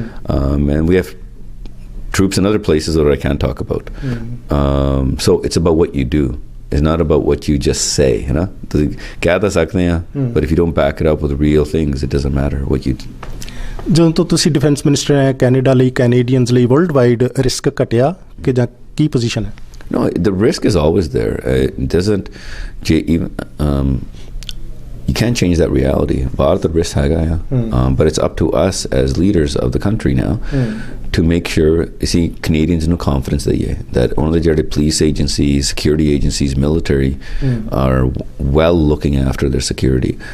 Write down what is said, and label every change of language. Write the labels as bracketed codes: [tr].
[en] And we have troops in other places that I can't talk about. So it's about what you do. It's not about what you just say, but if you don't back it up with real things, it doesn't matter what you do. [pa] ਜਦੋਂ ਤੋਂ ਤੁਸੀਂ defence minister ਹੈ Canada ਲਈ, Canadians ਲਈ world wide risk ਘਟਿਆ ਕਿ ਜਾਂ ਕੀ position ਹੈ? [en] No, the risk is always there. It doesn't even you can't change that reality. [pa] Bharat risk haga, [en] but it's up to us as leaders of the country now to make sure, you see, Canadians know confidence that only the police agencies, security agencies, military are well looking after their security.